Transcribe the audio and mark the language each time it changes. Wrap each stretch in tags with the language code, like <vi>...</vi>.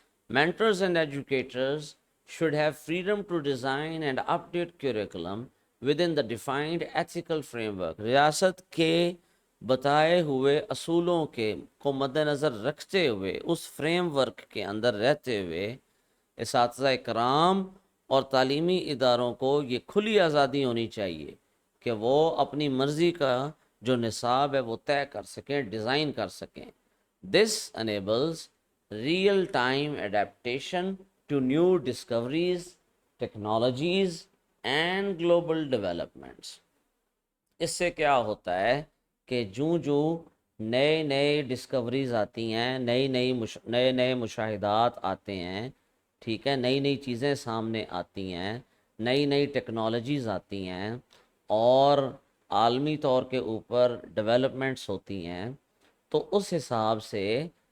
<en>Mentors and educators should have freedom to design and update curriculum within the defined ethical framework.</en> <ur>ریاست کے بتائے ہوئے اصولوں کو مد نظر رکھتے ہوئے، اس فریم ورک کے اندر رہتے ہوئے، اساتذہ کرام اور تعلیمی اداروں کو یہ کھلی آزادی ہونی چاہیے کہ وہ اپنی مرضی کا جو نصاب ہے وہ طے کر سکیں، ڈیزائن کر سکیں.</ur> <en>This enables real time adaptation to new discoveries, technologies and global developments.</en> <ur>اس سے کیا ہوتا ہے کہ جو نئے نئے ڈسکوریز آتی ہیں، نئے نئے مشاہدات آتے ہیں، ٹھیک ہے، نئی نئی چیزیں سامنے آتی ہیں، نئی نئی ٹیکنالوجیز آتی ہیں، اور عالمی طور کے اوپر ڈیولپمنٹس ہوتی ہیں، تو اس حساب سے</ur>